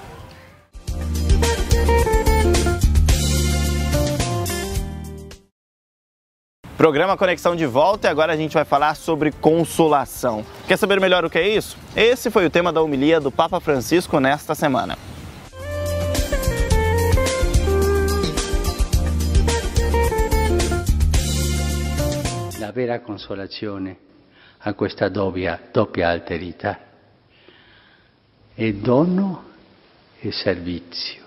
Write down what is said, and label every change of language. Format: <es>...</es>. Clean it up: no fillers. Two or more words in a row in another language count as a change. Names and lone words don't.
<pt>Programa Conexão de volta e agora a gente vai falar sobre consolação. Quer saber melhor o que é isso? Esse foi o tema da homilia do Papa Francisco nesta semana.</pt> <it>La vera consolazione ha questa doppia alterità. È dono e servizio.</it>